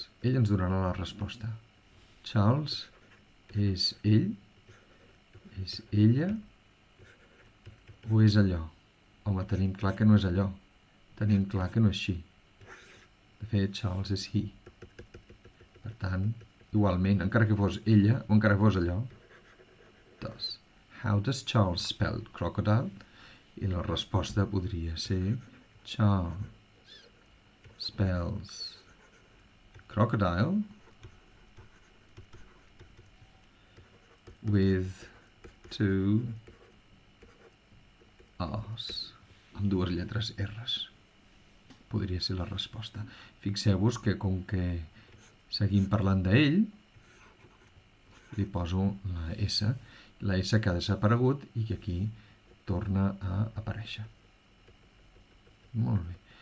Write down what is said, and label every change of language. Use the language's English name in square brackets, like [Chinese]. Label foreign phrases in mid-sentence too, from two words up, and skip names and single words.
[Catalan] Ell ens donarà la resposta. Charles és ell, és ella o és allò? Home, tenim clar que no és allò. Tenim clar que no és she. De fet, Charles és he. Per tant, igualment, encara que fos ella o encara que fos allò, [English] does. How does Charles spell crocodile? [Catalan] I la resposta podria ser [English] Charles spells crocodile with two R's. [Catalan] amb 2 lletres R's. Podria ser la resposta. Fixeu-vos que com que seguim parlant d'ell, li poso la S que ha desaparegut i que aquí torna a aparèixer. Molt bé.